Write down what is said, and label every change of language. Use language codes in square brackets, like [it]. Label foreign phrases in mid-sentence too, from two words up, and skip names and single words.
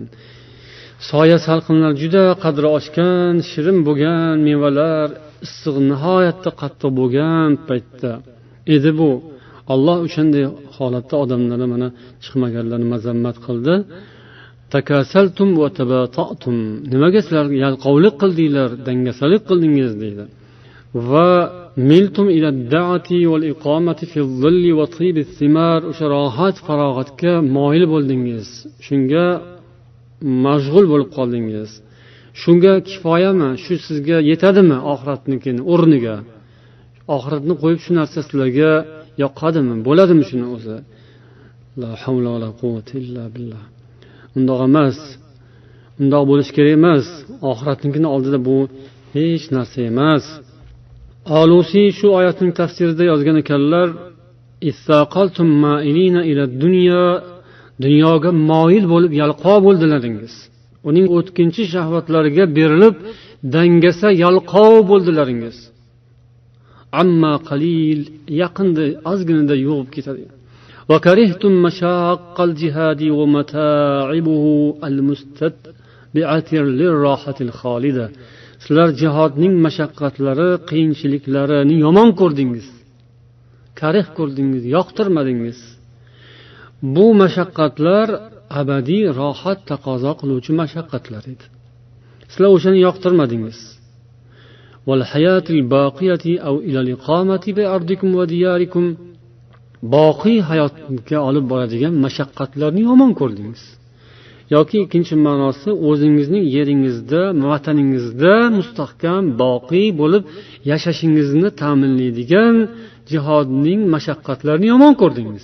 [uz] Soya salqinlar juda qadri oshgan, shirin bo'lgan mevalar issiq nihoyatda qattiq bo'lgan paytda edi bu. Alloh o'shanday holatda odamlarni mana chiqmaganlarni mazammat qildi. [ar] تكاسلتم وتباطأتم. [uz] Nimaga sizlar yalqovlik qildinglar, dangasalik qildingiz deydi. [ar] وملتم إلى الدعة والإقامة في ظل وطيب ثمار. [uz] O'sha rohat, farog'atga moyil bo'ldingiz. Shunga mashg'ul bo'lib qoldingiz. Shunga kifoyami? Shu sizga yetadimi oxiratnikini o'rniga? Oxiratni qo'yib shu narsa sizlarga yoqadimi? Bo'ladimi shuni o'zi? [ar] لا حول ولا قوة إلا بالله. [uz] Undoq emas. Undoq bo'lish kerak emas. Oxiratnikini oldida bu hech narsa emas. Alusi shu oyatning tafsirida yozgan ekanlar: [ar] "استثقلتم مائلين إلى الدنيا", [uz] dunyoga moyil bo'lib yalqov bo'ldilaringiz. Uning o'tkinchi shahvatlariga berilib, dangasa yalqov bo'ldilaringiz. [ar] عما قليل, [uz] yaqinda ozginada yo'qib ketadi. [ar] وكرهتم مشاق الجهاد ومتاعبه المستتبعة للراحة الخالدة. [uz] Sizlar jihodning mashaqqatlari, qiyinchiliklarini yomon ko'rdingiz. Karih ko'rdingiz, yoqtirmadingiz. Bu mashaqqatlar abadiy rohat taqozo qiluvchi mashaqqatlar edi. Sizlar o'shani yoqtirmadingiz. [ar] والحياة الباقية أو إلى الإقامة بأرضكم ودياركم. [uz] Boqiy hayotga olib boradigan mashaqqatlarni yomon ko'rdingiz. Yoki ikkinchi ma'nosi, o'zingizning yeringizda, vataningizda mustahkam, boqiy bo'lib yashashingizni ta'minlaydigan jihodning mashaqqatlarini yomon ko'rdingiz.